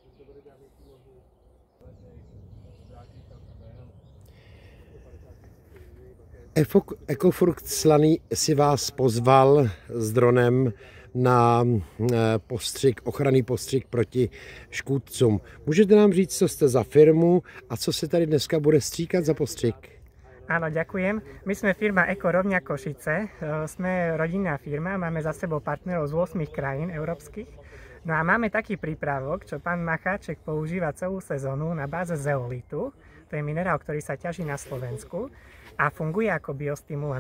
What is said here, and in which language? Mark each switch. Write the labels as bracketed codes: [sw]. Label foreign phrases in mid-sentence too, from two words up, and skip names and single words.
[cs] Ekofrukt Slaný si vás pozval s dronem na ochranný postřik proti škůdcům. Můžete nám říct, co jste za firmu a co se tady dneska bude stříkat za postřik? [sk] Áno, ďakujem. My sme firma Ekorovňa Košice. Sme rodinná firma, máme za sebou partnerov z 8 krajín európskych. No a máme taký prípravok, čo pán Macháček používa celú sezónu na báze zeolitu. To je minerál, ktorý sa ťaží na Slovensku a funguje ako biostimulant.